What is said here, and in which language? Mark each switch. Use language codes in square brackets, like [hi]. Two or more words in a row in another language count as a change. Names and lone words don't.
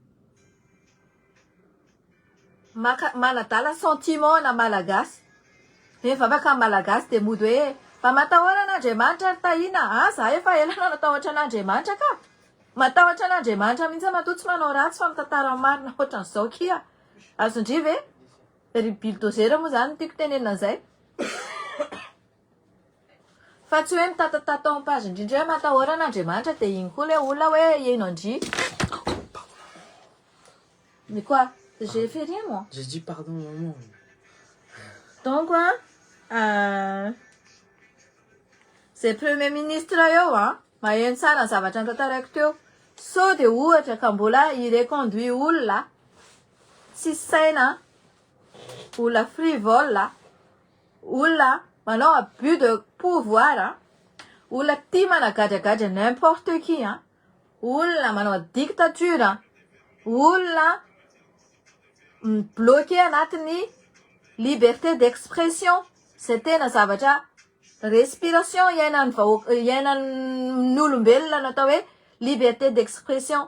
[mg] manadala sentiment na malagasy mivavaka malagasy de mody hoe fa matahoana an'Andriamanitra Tahina za efa ela natahotra an'Andriamanitra ka matahotra an'Andriamanitra mihitsy matoa tsy manao ratsy fa mitantara marina ohatran'izao kia azondriva ry bulldozer moa zany tiako tenenina zay fa tsy hoe mitatatata [fr] en page [mg] indrindra hoe matahotra an'Andriamanitra de iny koa le olona hoe ino andry [fr] mais quoi j'ai fait rien moi J'ai dit pardon maman. Donc, c'est premier ministre [mg] io, maheno tsara ny zavatra tantarako teo. So de ohatra ka mbola ireconduit olona tsy saina, olona frivole, olona manao [fr] abus de pouvoir, [mg] olona tia managadragadra [fr] n'importe qui, [mg] olona manao dictature, olona bloqué anatin'ny [fr] liberté d'expression. [mg] Zay tena zavatra respiration iainan'olombelona natao hoe [fr] liberté d'expression.